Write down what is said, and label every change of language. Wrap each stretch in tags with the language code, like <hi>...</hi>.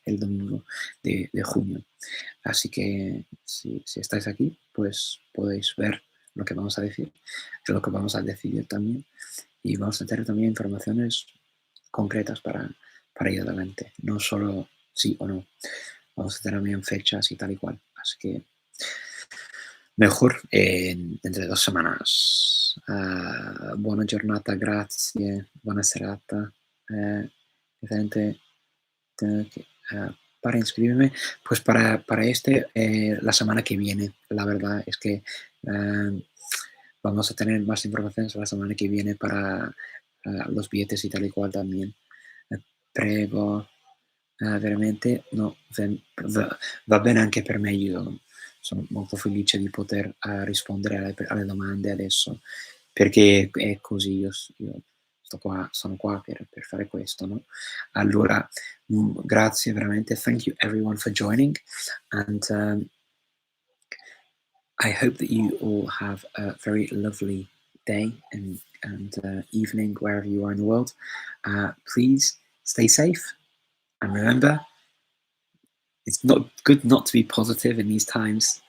<es>El domingo de junio. Así que si estáis aquí, pues podéis ver lo que vamos a decir, lo que vamos a decidir también. Y vamos a tener también informaciones concretas para ir adelante, no solo sí o no. Vamos a tener también fechas y tal y cual. Así que mejor dentro de 2 semanas.</es> <it>Buona giornata, grazie, buona serata.</it> <es>Diferente para inscribirme, pues para la semana que viene. La verdad es que vamos a tener más informaciones la semana</es> <it>che</it> <es>viene para los billetes y tal y cual también.</es> <it>Prego, veramente, no, va bene anche per me, io sono molto felice di poter rispondere alle domande adesso, perché è così, io sono qua per fare questo, no? Allora, grazie veramente,</it> <en>thank you everyone for joining, and I hope that you all have a very lovely day and evening wherever you are in the world. Please stay safe, and remember, it's not good not to be positive in these times.</en>